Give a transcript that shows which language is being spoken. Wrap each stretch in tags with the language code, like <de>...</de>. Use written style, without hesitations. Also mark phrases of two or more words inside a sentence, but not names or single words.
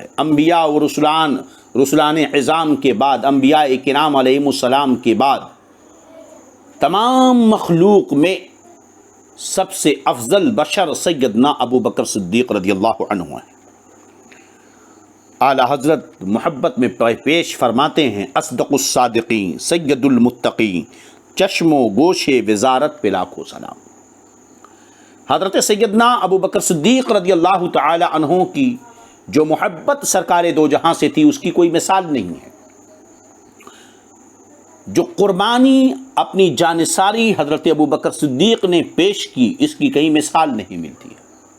<ur>انبیاء و رسولان عظام کے بعد، انبیاء کرام</ur> <ar>علیہم السلام</ar> <ur>کے بعد تمام مخلوق میں سب سے افضل بشر سیدنا ابو بکر صدیق</ur> <ar>رضی اللہ عنہ</ar> <ur>ہیں۔ اعلیٰ حضرت محبت میں پیش فرماتے ہیں،</ur> <ar>اصدق الصادقین سید المتقین</ar> <ur>چشم و گوش وزارت پہ لاکھوں سلام۔ حضرت سیدنا ابو بکر صدیق</ur> <ar>رضی اللہ تعالی عنہ</ar> <ur>کی جو محبت سرکار دو جہاں سے تھی اس کی کوئی مثال نہیں ہے۔ جو قربانی اپنی جانثاری حضرت ابو بکر صدیق نے پیش کی اس کی کہیں مثال نہیں ملتی ہے۔</ur>